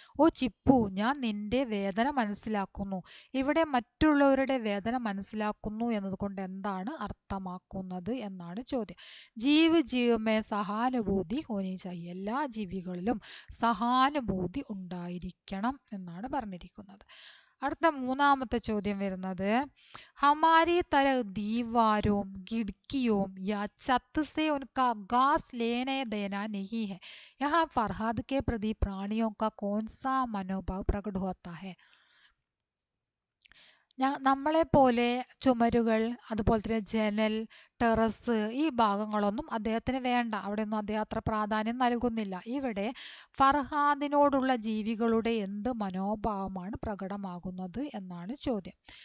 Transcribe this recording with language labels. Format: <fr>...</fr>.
<ml>ഓ ചിപ്പു, ഞാൻ നിന്റെ വേദന മനസ്സിലാക്കുന്നു. ഇവിടെ മറ്റുള്ളവരുടെ വേദന മനസ്സിലാക്കുന്നു എന്നതുകൊണ്ട് എന്താണ് അർത്ഥമാക്കുന്നത് എന്നാണ് ചോദ്യം.</ml> <hi>ജീവ് ജീവ് മേ സഹാനുഭൂതി ഹോനി ചാഹിയെ.</hi> <ml>എല്ലാ ജീവികളിലും സഹാനുഭൂതി ഉണ്ടായിരിക്കണം എന്നാണ് പറഞ്ഞിരിക്കുന്നത്. അടുത്ത മൂന്നാമത്തെ ചോദ്യം വരുന്നത്,</ml> <hi>ഹമാരി തര ദീവാരോം ഖിड़कियों या छत से उनका घास लेने देना नहीं है. यहाँ फरहाद के प्रति प्राणियों का कौन सा मनोभाव प्रकट होता है?</hi> <ml>നമ്മളെ പോലെ ചുമരുകൾ, അതുപോലെ തന്നെ ജനൽ, ടെറസ്, ഈ ഭാഗങ്ങളൊന്നും അദ്ദേഹത്തിന് വേണ്ട. അവിടെയൊന്നും അദ്ദേഹം അത്ര പ്രാധാന്യം നൽകുന്നില്ല. ഇവിടെ ഫർഹാദിനോടുള്ള ജീവികളുടെ എന്ത് മനോഭാവമാണ് പ്രകടമാകുന്നത് എന്നാണ് ചോദ്യം.</ml>